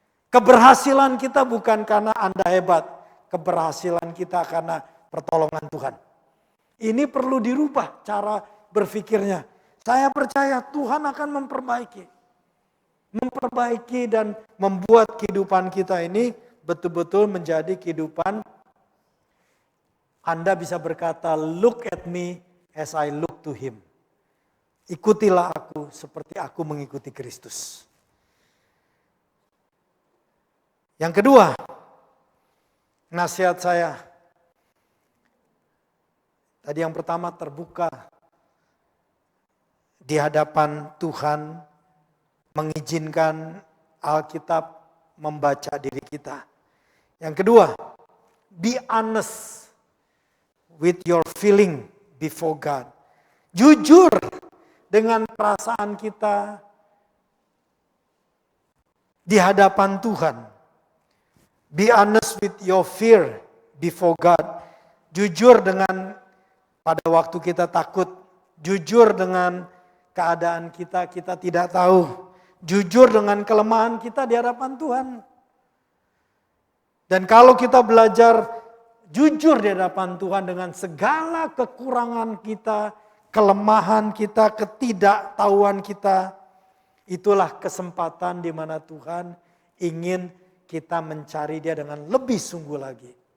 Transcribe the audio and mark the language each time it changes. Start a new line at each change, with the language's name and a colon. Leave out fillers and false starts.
Indonesian: Keberhasilan kita bukan karena Anda hebat. Keberhasilan kita karena pertolongan Tuhan. Ini perlu dirubah cara berpikirnya. Saya percaya Tuhan akan memperbaiki dan membuat kehidupan kita ini betul-betul menjadi kehidupan. Anda bisa berkata,
English: look at me as I look to him.
Indonesian: Ikutilah aku seperti aku mengikuti Kristus. Yang kedua, nasihat saya. Tadi yang pertama terbuka di hadapan Tuhan, mengizinkan Alkitab membaca diri kita. Yang kedua,
English: be honest with your feeling before God.
Indonesian: Jujur dengan perasaan kita di hadapan Tuhan.
English: Be honest with your fear before God.
Indonesian: Jujur dengan pada waktu kita takut. Jujur dengan keadaan kita tidak tahu. Jujur dengan kelemahan kita di hadapan Tuhan. Dan kalau kita belajar jujur di hadapan Tuhan dengan segala kekurangan kita, kelemahan kita, ketidaktahuan kita, itulah kesempatan di mana Tuhan ingin kita mencari Dia dengan lebih sungguh lagi.